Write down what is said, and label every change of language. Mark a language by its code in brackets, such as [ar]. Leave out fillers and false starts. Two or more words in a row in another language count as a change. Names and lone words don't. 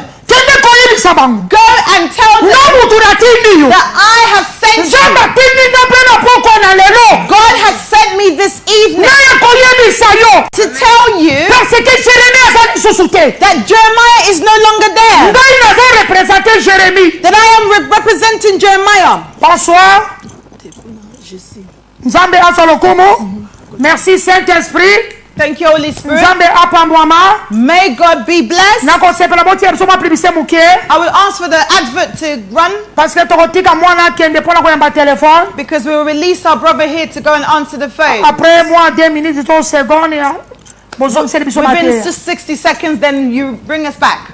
[en] Go and tell them that I have sent you. God has sent me this evening to tell you that Jeremiah is no longer there. That I am representing Jeremiah. [ln] Bonsoir. Nzambe asalokomo. [fr] Merci Saint-Esprit. [en] Thank you, Holy Spirit. May God be blessed. I will ask for the advert to run. Because we will release our brother here to go and answer the phone. Within just 60 seconds, then you bring us back.